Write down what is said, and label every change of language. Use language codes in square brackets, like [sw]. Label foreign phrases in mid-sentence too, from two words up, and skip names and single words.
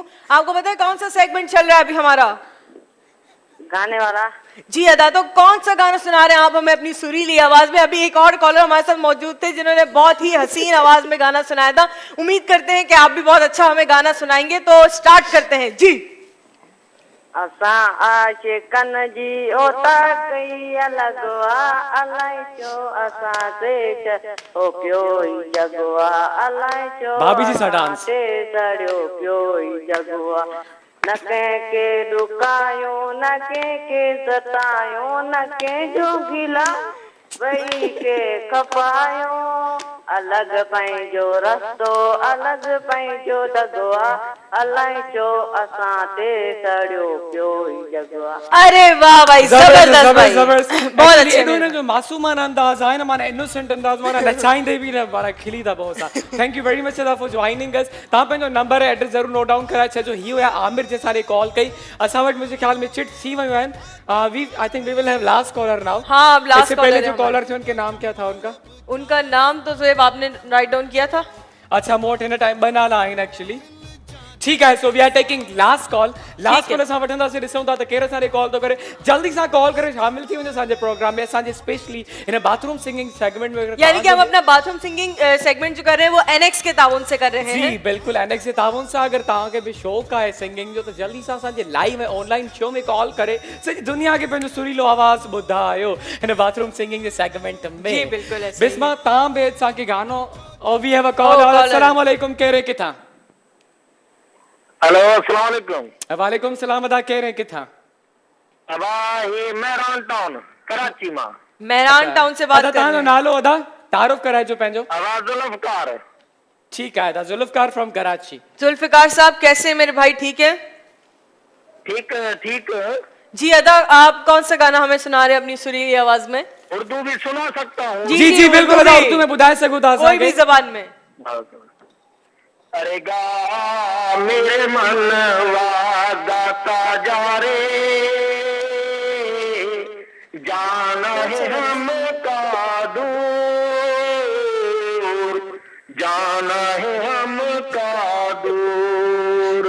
[hi] आपको पता है कौन सा सेगमेंट चल रहा है अभी हमारा? गाने वाला। जी अदा, तो कौन सा गाना सुना रहे हैं आप हमें अपनी सुरीली आवाज में? अभी एक और कॉलर हमारे साथ मौजूद थे जिन्होंने बहुत ही हसीन आवाज में गाना सुनाया था। उम्मीद करते हैं कि आप भी बहुत अच्छा हमें गाना सुनाएंगे। तो स्टार्ट करते हैं जी। [sd] असा आशिकन जी ओता कई अलगवा अलाई चो असा से ओ प्यो ही जगवा अलाई चो भाभी जी सा डांस। से सड़ियो प्यो ही जगवा न के रुकायो न के सतायो न के जो गिला वही के खपायो अलग पंहिंजो रस्तो अलग पंहिंजो दगवा अलाई चो असां ते सड़ियो पियो ई जगवा। [hi] अरे वाह भाई, जबरदस्त भाई, बहुत अच्छे। इन्होंने जो मासूमान अंदाज है ना, माना इनोसेंट अंदाज माना नचाइंदे भी ना माना [sd] खिली था [hi] बहुत सा। [en] thank you very much for joining us. [sd] तव्हां पंहिंजो नंबर ऐं एड्रेस ज़रूर [en] note down [sd] कराए छॾिजो। ही हुया आमिर जे सारे कॉल कई। असां वटि मुंहिंजे ख्याल में चिट थी वियूं आहिनि। [en] I think we will have last caller now. [hi] हाँ, अब लास्ट इससे पहले कॉलर जो है कॉलर थे उनके नाम क्या था उनका? उनका नाम तो जोएब आपने [en] write down [hi] किया था। [sd] अच्छा मोट हिन टाइम बना ला आहिनि एक्चुअली। [hi] ठीक है, [en] so we are taking last call. [sd] लास्ट कॉल असां वठंदासीं, ॾिसूं था त केरु असांखे कॉल थो करे। जल्दी सां कॉल करे शामिल थी वञो असांजे प्रोग्राम में, असांजे स्पेशली हिन [en] bathroom singing [sd] सेगमेंट में। [hi] यानी कि हम अपना [en] bathroom singing [hi] सेगमेंट जो कर रहे हैं वो एनएक्स के ताउन से कर रहे हैं। जी बिल्कुल, एनएक्स के ताउन सां। [sd] अगर तव्हांखे बि शौक़ु आहे सिंगिंग जो त जल्दी सां असांजे लाइव ऐं ऑनलाइन शो में कॉल करे सॼी दुनिया खे पंहिंजो सुरीलो आवाज़ ॿुधायो हिन [en] bathroom singing [sd] जे सेगमेंट में। [hi] जी बिल्कुल ऐसे ही। [sd] बिस्मा तव्हां बि असांखे गानो और [en] we have a call. [ar] السلام عليكم, [sd] केरु किथां? [ar] हेलो السلام عليكم. وعليكم السلام [sd] अदा, केरु किथां? अबा ये मेहरान टाउन कराची मां। [hi] मेहरान टाउन से बात [sd] अदा [hi] कर रहे [sd] तव्हांजो [hi] हैं। [sd] नालो अदा तारुफ कराइजो पंहिंजो। आवाज जुल्फकार। [hi] ठीक है अदा, जुल्फकार [en] from Karachi. [hi] जुल्फिकार साहब कैसे हैं मेरे भाई? ठीक है ठीक ठीक। जी अदा, आप कौन सा गाना हमें सुना रहे हैं अपनी सुरीली आवाज में? उर्दू भी सुना सकता हूँ। [sd] जी जी बिल्कुल अदा, उर्दू में ॿुधाए सघो था [hi] कोई भी [sd] असांखे। [hi] जबान में। अरे गा मेरे मन वादा जा रे जाना है हमका दूर जाना है हमका दूर